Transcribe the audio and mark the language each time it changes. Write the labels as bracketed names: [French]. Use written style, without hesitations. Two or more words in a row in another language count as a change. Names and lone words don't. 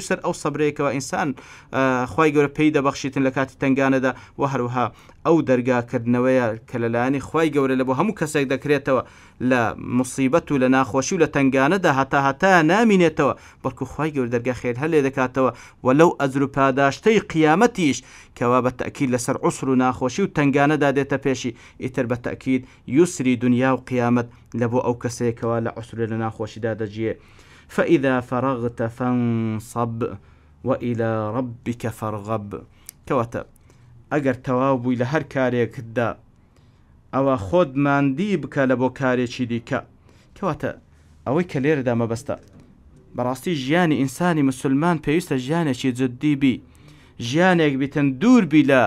[Central Kurdish] یوسر ئەو سەبرەیەکەوە ئینسان خوای گەورە پێی دەبەخشیتن لە کاتی تنگانەدا، و هەروەها ئەو دەرگاکردنەوەیە کە لەلایەنی خوای گەورە لە بۆ هەموو کەسێک دەکرێتەوە لە مصیبەت و لە ناخۆشی و لە تنگانەدا هەتا نامینێتەوە بەڵکو خوای گەورە دەرگا خێر هەلێ دەکاتەوە وەلەو ئەجر و پاداشتەی قیامەتیش کەوا بە تەکید لەسەر عوسر و ناخۆشی و تنگانەدا دێتە پێشی ئیتر بە تەکید یوسری دنیا و قیامەت لە بۆ ئەو کەسێکەوە لە عوسر لە ناخۆشیدا دەجێ [Arabic] فإذا فرغت فانصب وإلى ربك فارغب [Central Kurdish] کەواتە ئەگەر تەواو بووی لە هەر کارێکدا ئەوە خۆت ماندی بکە لە بۆ کارێکی دیکە کەواتە ئەوەی کە لێرەدا مەبەستە بەڕاستی ژیانی ئینسانی مسلمان پێویستە ژیانێکی جددی بی ژیانێک بیتن دوور بی